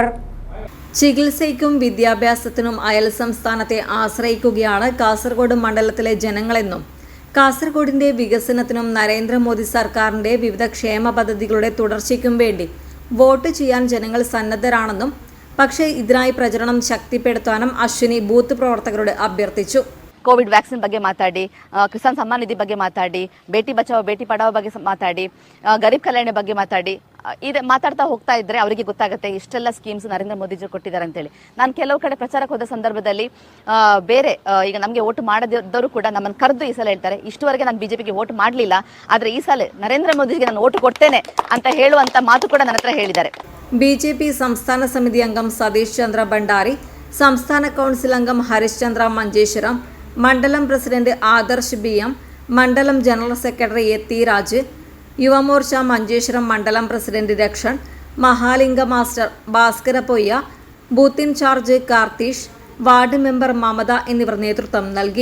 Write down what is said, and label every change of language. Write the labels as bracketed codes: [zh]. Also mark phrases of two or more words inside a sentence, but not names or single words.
[ml] ചികിത്സയ്ക്കും വിദ്യാഭ്യാസത്തിനും അയൽ സംസ്ഥാനത്തെ ആശ്രയിക്കുകയാണ് കാസർഗോഡ് മണ്ഡലത്തിലെ ജനങ്ങളെന്നും കാസർഗോഡിന്റെ വികസനത്തിനും നരേന്ദ്രമോദി സർക്കാരിന്റെ വിവിധ ക്ഷേമ പദ്ധതികളുടെ തുടർച്ചയ്ക്കും വേണ്ടി വോട്ട് ചെയ്യാൻ ജനങ്ങൾ സന്നദ്ധരാണെന്നും പക്ഷേ ഇതിനായി പ്രചരണം ശക്തിപ്പെടുത്താനും അശ്വിനി ബൂത്ത് പ്രവർത്തകരോട് അഭ്യർത്ഥിച്ചു. [en] Covid vaccine [kn] ಬಗ್ಗೆ ಮಾತಾಡಿ, ಕಿಸಾನ್ ಸಮ್ಮಾನ್ ನಿಧಿ ಬಗ್ಗೆ ಮಾತಾಡಿ, ಬೇಟಿ ಬಚಾವೋ ಬೇಟಿ ಪಡಾವೋ ಬಗ್ಗೆ ಮಾತಾಡಿ, ಗರೀಬ್ ಕಲ್ಯಾಣ ಬಗ್ಗೆ ಮಾತಾಡಿ, ಇದು ಮಾತಾಡ್ತಾ ಹೋಗ್ತಾ ಇದ್ರೆ ಅವರಿಗೆ ಗೊತ್ತಾಗುತ್ತೆ ಇಷ್ಟೆಲ್ಲ ಸ್ಕೀಮ್ಸ್ ನರೇಂದ್ರ ಮೋದಿಜಿ ಕೊಟ್ಟಿದ್ದಾರೆ ಅಂತೇಳಿ. ನಾನು ಕೆಲವು ಕಡೆ ಪ್ರಚಾರಕ್ಕೆ ಹೋದ ಸಂದರ್ಭದಲ್ಲಿ ಬೇರೆ ಈಗ ನಮಗೆ ವೋಟ್ ಮಾಡದಿದ್ದವರು ಕೂಡ ನಮ್ಮನ್ನು ಕರೆದು ಈ ಸಲ ಹೇಳ್ತಾರೆ, ಇಷ್ಟುವರೆಗೆ ನಾನು ಬಿಜೆಪಿಗೆ ವೋಟ್ ಮಾಡಲಿಲ್ಲ, ಆದರೆ ಈ ಸಲ ನರೇಂದ್ರ ಮೋದಿಗೆ ನಾನು ವೋಟ್ ಕೊಡ್ತೇನೆ ಅಂತ ಹೇಳುವಂತ ಮಾತು ಕೂಡ ನನ್ನ ಹತ್ರ ಹೇಳಿದ್ದಾರೆ. [ml] BJP സംസ്ഥാന സമിതി അംഗം സതീഷ് ചന്ദ്ര ഭണ്ഡാരി, സംസ്ഥാന കൗൺസിൽ അംഗം ഹരിശ്ചന്ദ്ര മഞ്ചേശ്വരം, മണ്ഡലം പ്രസിഡന്റ് ആദർശ് BM, മണ്ഡലം [en] general secretary [ml] A.T. രാജ്, യുവമോർച്ച മഞ്ചേശ്വരം മണ്ഡലം പ്രസിഡന്റ് രക്ഷൻ, മഹാലിംഗ മാസ്റ്റർ ഭാസ്കര പൊയ്യ, [en] booth in-charge [ml] കാർത്തീഷ്, [en] ward member [ml] മമത എന്നിവർ നേതൃത്വം നൽകി.